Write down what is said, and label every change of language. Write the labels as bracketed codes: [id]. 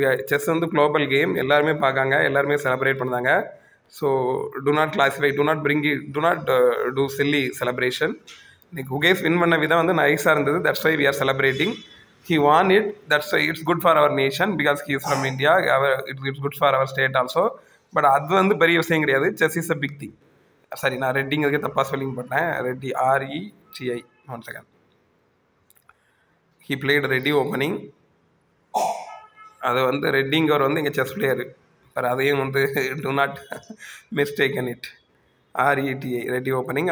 [ta] Chess வந்து global game, எல்லாருமே பார்க்காங்க, எல்லாருமே செலிப்ரேட் பண்ணாங்க. [en] So do not classify, do not bring it, do not do silly celebration. [ta] இன்னைக்கு Gukesh win பண்ண விதம் வந்து நைஸாக இருந்தது. [en] That's why we are celebrating. He won it. That's why it's good for our nation because he is from India. It's good for our state also. [ta] But அது வந்து பெரிய விஷயம் கிடையாது. [en] Chess is a big thing. [ta] Sorry, நான் ரெட்டிங்கிறதுக்கு தப்பாக spelling பண்ணேன். Reddy RETI. 1 second. [en] He played Reti opening. [ta] அது வந்து ரெட்டிங்கவர் வந்து இங்கே செஸ் பிளேயரு. பட் அதையும் வந்து [en] Do not mistaken it. [ta] RETI Reddy opening.